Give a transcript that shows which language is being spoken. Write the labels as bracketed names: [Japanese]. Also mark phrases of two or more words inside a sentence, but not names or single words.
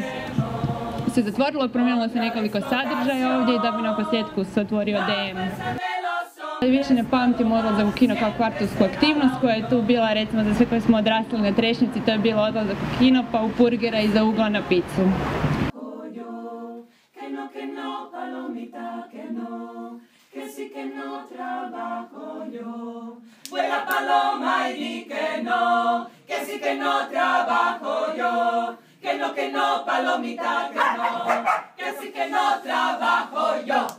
[Croatian] se zatvorilo, promijenilo se nekoliko sadržaja ovdje i da bi na posljedku se otvorio DM. Više ne pamtim odlazak u kino kao kvartovsku aktivnost koja je tu bila, recimo za sve koji smo odrastali na Trešnjici, to je bilo odlazak u kino pa u Purgera i za ugla na picu. [Spanish] no, palomita, que no, que sí que no trabajo yo. Vuela paloma y di que no, que sí que no trabajo yo. Que no, palomita, que sí que no trabajo yo.